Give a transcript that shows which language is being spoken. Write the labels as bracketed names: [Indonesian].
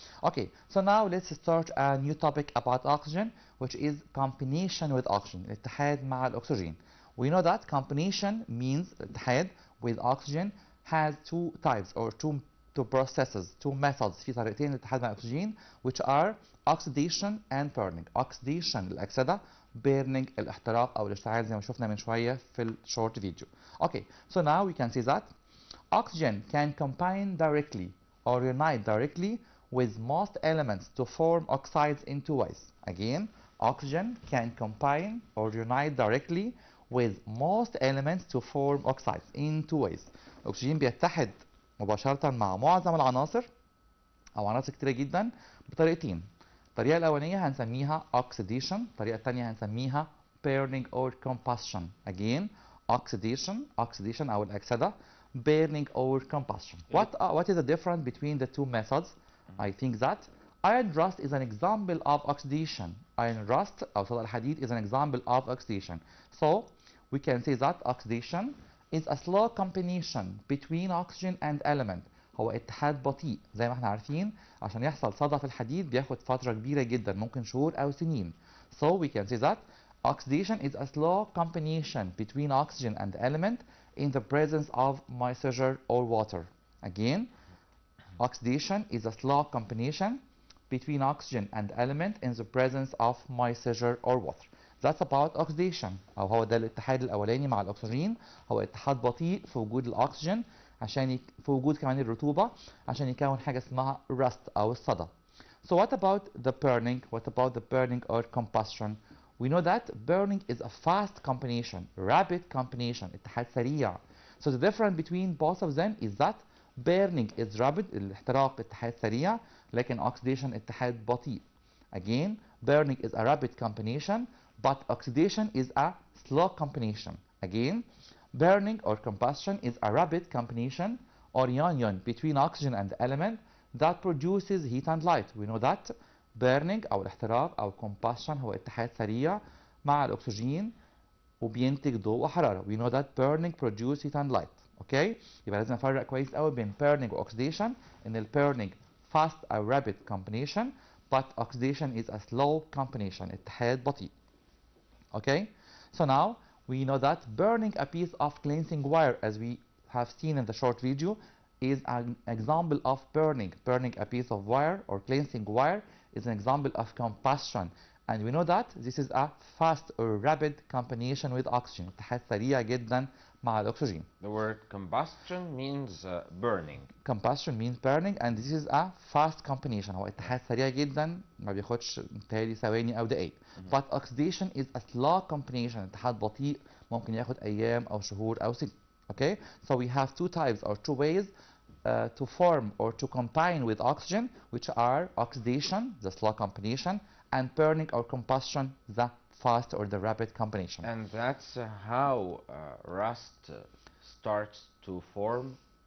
[English] Okay, so now let's start a new topic about oxygen, which is combination with oxygen. [Arabic] الاتحاد مع الأكسجين. [English] We know that combination means الاتحاد with oxygen has two types or two processes, two methods. [Arabic] في طريقتين للاتحاد مع الأكسجين, [English] which are oxidation and burning. Oxidation الأكسدة, [Arabic] burning الاحتراق أو الاشتعال زي ما شفنا من شوية في الشورت فيديو. [English] Okay, so now we can see that oxygen can combine directly or unite directly with most elements to form oxides in two ways. Again, oxygen can combine or unite directly with most elements to form oxides in two ways. [Arabic] الأكسجين بيتحد مباشرة مع معظم العناصر أو عناصر كتيرة جدا بطريقتين. الطريقة الأولانية هنسميها oxidation، الطريقة الثانية هنسميها [English] burning or combustion. Again, oxidation أو الأكسدة، burning or combustion. What is the difference between the two methods? I think that iron rust is an example of oxidation. Iron rust [Arabic] أو صدأ الحديد [English] is an example of oxidation. So we can say that oxidation is a slow combination between oxygen and element. [Arabic] هو اتحاد بطيء زي ما احنا عارفين عشان يحصل صدى في الحديد بياخد فترة كبيرة جدا ممكن شهور أو سنين. [English] So we can say that oxidation is a slow combination between oxygen and element in the presence of moisture or water. Again, oxidation is a slow combination between oxygen and element in the presence of moisture or water. That's about oxidation. [Arabic] أو هو ده الاتحاد الأولاني مع الأكسجين، هو اتحاد بطيء في وجود الأكسجين في وجود كمان الرطوبة عشان يكون حاجة اسمها rust أو الصدى. [English] So what about the burning? What about the burning or combustion? We know that burning is a fast combination, rapid combination, [Arabic] اتحاد سريع. [English] So the difference between both of them is that burning is rapid, [Arabic] الاحتراق اتحاد سريع، لكن oxidation اتحاد بطيء. [English] Again, burning is a rapid combination, but oxidation is a slow combination. Again, burning or combustion is a rapid combination or union between oxygen and element that produces heat and light. We know that burning [Arabic] أو الاحتراق أو combustion هو اتحاد سريع مع الأكسجين وبينتج ضوء وحرارة. [English] We know that burning produces heat and light. Okay? [Arabic] يبقى لازم نفرق كويس قوي بين burning و oxidation. إن ال [English] burning fast or rapid combination, but oxidation is a slow combination. [Arabic] اتحاد بطيء. [English] Okay? So now we know that burning a piece of cleansing wire, as we have seen in the short video, is an example of burning. Burning a piece of wire or cleansing wire is an example of combustion. And we know that this is a fast or rapid combination with oxygen. [Arabic] اتحاد سريع جدا مع الأكسجين. [English] The word combustion means burning. Combustion means burning, and this is a fast combination. [Arabic] هو اتحاد سريع جدا ما بياخدش متهيألي ثواني أو دقايق. [English] But oxidation is a slow combination. [Arabic] اتحاد بطيء ممكن ياخد أيام أو شهور أو سنين. [English] Okay? So we have two types or two ways to form or to combine with oxygen, which are oxidation, the slow combination, and burning or combustion, the fast or the rapid combination. And that's how rust starts to form